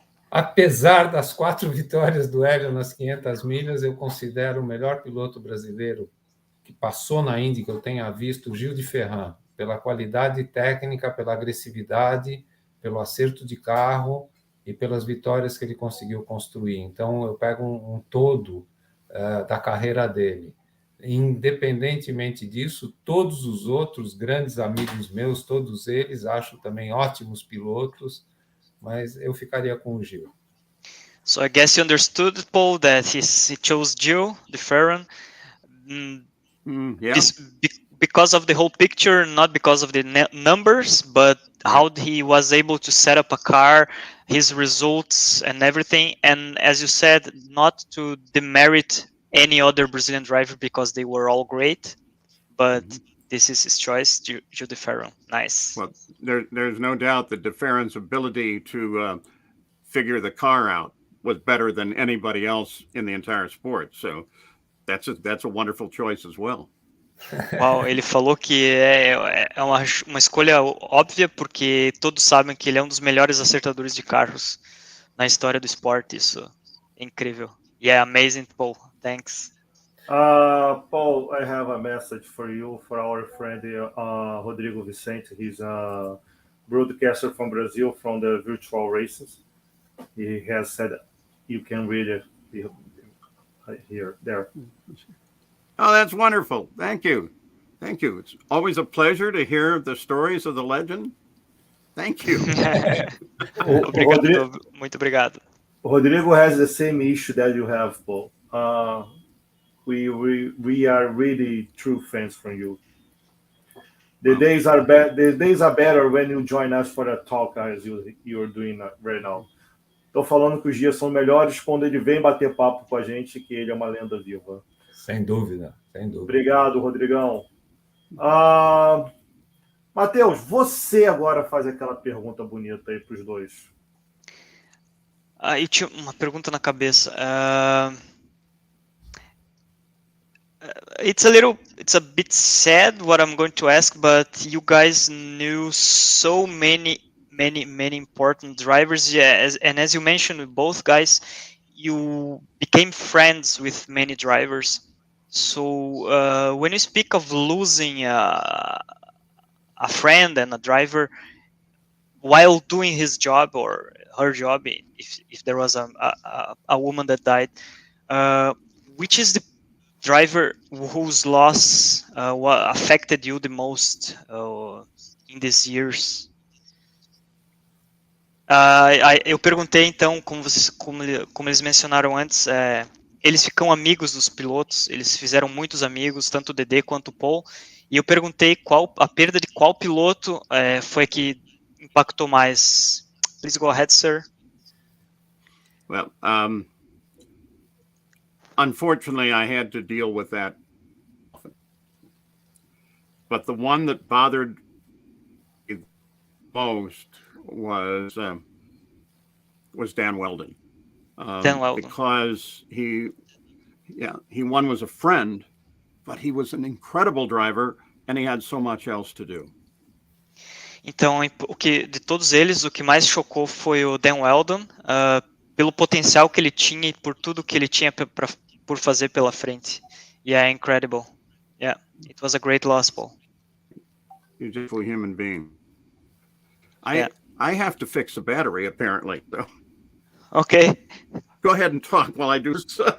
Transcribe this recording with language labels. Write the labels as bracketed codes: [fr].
[pt] Apesar das 4 vitórias do Hélio nas 500 milhas, eu considero o melhor piloto brasileiro que passou na Indy que eu tenha visto, Gil de Ferran, pela qualidade técnica, pela agressividade, pelo acerto de carro e pelas vitórias que ele conseguiu construir. Então, eu pego um todo da carreira dele. Independentemente disso, todos os outros grandes amigos meus, todos eles, acho também ótimos pilotos, mas eu ficaria com o Gil. [en] So I guess you understood, Paul, that he chose Jill, the Farron, Yeah. because of the whole picture, not because of the numbers, but how he was able to set up a car, his results and everything. And as you said, not to demerit any other Brazilian driver because they were all great, but this is his choice, Gil de Ferran. Nice. Well, there's no doubt that de Ferran's ability to figure the car out was better than anybody else in the entire sport. So that's a wonderful choice as well. [pt] Uau, ele falou que é uma escolha óbvia, porque todos sabem que ele é um dos melhores acertadores de carros na história do esporte. Isso é incrível. [en] Yeah, amazing, Paul. Thanks. Paul, I have a message for you, for our friend Rodrigo Vicente. He's a broadcaster from Brazil, from the virtual races. He has said you can read it there. Oh, that's wonderful. Thank you. Thank you. It's always a pleasure to hear the stories of the legend. Thank you. [pt] Obrigado, muito obrigado. [en] Rodrigo has the same issue that you have, Paul. We are really true fans from you. The days are better when you join us for a talk as you're doing right now. [pt] Tô falando que os dias são melhores quando ele vem bater papo com a gente, que ele é uma lenda viva. Sem dúvida, sem dúvida. Obrigado, Rodrigão. Matheus, você agora faz aquela pergunta bonita aí para os dois. Eu tinha uma pergunta na cabeça. [en] It's a bit sad what I'm going to ask, but you guys knew so many important drivers. Yeah, and as you mentioned, both guys, you became friends with many drivers. So when you speak of losing a friend and a driver while doing his job or her job, if there was a woman that died, which is the driver whose loss affected you the most in these years? [pt] Eu perguntei então, como eles mencionaram antes, eles ficam amigos dos pilotos, eles fizeram muitos amigos, tanto o Dedê quanto o Paul, e eu perguntei a perda de qual piloto foi que impactou mais. [en] Please go ahead, sir. Well, unfortunately, I had to deal with that. But the one that bothered me most was Dan Weldon. Dan Weldon. Because one was a friend, but he was an incredible driver and he had so much else to do. [pt] Então, de todos eles, o que mais chocou foi o Dan Weldon, pelo potencial que ele tinha e por tudo que ele tinha por fazer pela frente. [en] Yeah, incredible. Yeah, it was a great loss, Paul. He's a beautiful human being. I have to fix the battery, apparently. So. Okay. Go ahead and talk while I do this.